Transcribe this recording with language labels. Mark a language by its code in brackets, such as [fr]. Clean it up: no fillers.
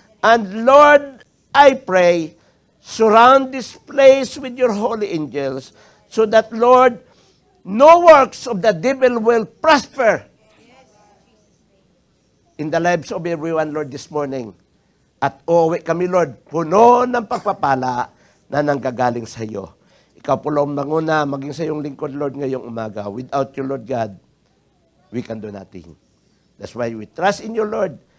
[en] And Lord, I pray, surround this place with your holy angels so that, Lord, no works of the devil will prosper in the lives of everyone, Lord, this morning. [tl] At uuwi kami, Lord, puno ng pagpapala na nanggagaling sa iyo. Ikaw po lang manguna, maging sa iyong lingkod, Lord, ngayong umaga. [en] Without you, Lord God, we can do nothing. That's why we trust in you, Lord.